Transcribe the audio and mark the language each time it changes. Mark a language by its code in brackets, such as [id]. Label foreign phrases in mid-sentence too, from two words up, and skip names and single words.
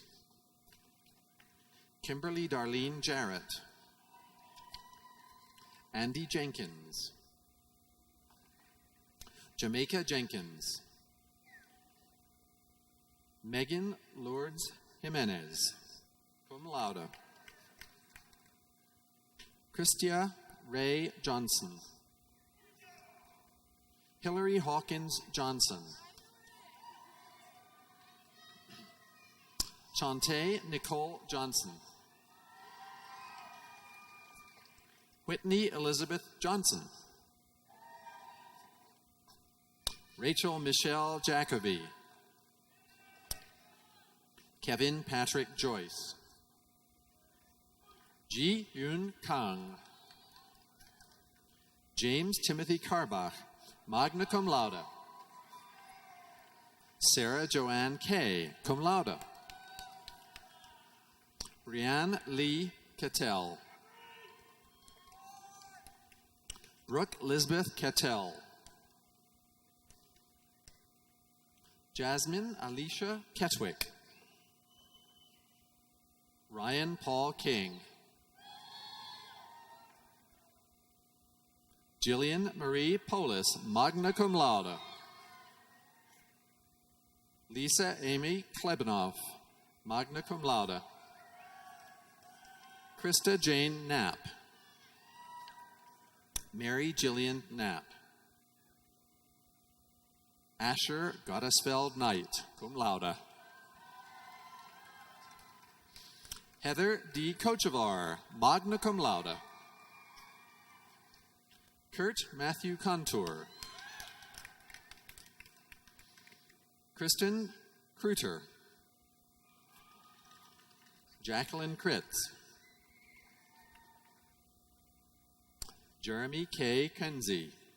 [en] Kimberly Darlene Jarrett. Andy Jenkins. Jamaica Jenkins. Megan Lourdes Jimenez, [la] cum laude. [en] Christia Ray Johnson. Hillary Hawkins Johnson. Chante Nicole Johnson. Whitney Elizabeth Johnson. Rachel Michelle Jacoby. Kevin Patrick Joyce. Ji Yun Kang. James Timothy Carbach, [la] magna cum laude. [en] Sarah Joanne Kay, [la] cum laude. [en] Rianne Lee Cattell. Brooke Lisbeth Cattell. Jasmine Alicia Ketwick. Ryan Paul King. Jillian Marie Polis, [la] magna cum laude. [en] Lisa Amy Klebanoff, [la] magna cum laude. [en] Krista Jane Knapp. Mary Jillian Knapp. Asher Gottesfeld Knight, [la] cum laude. [en] Heather D. Kochevar, [la] magna cum laude. [en] Kurt Matthew Contour. Kristen Kruter. Jacqueline Kritz. Jeremy K. Kenzie.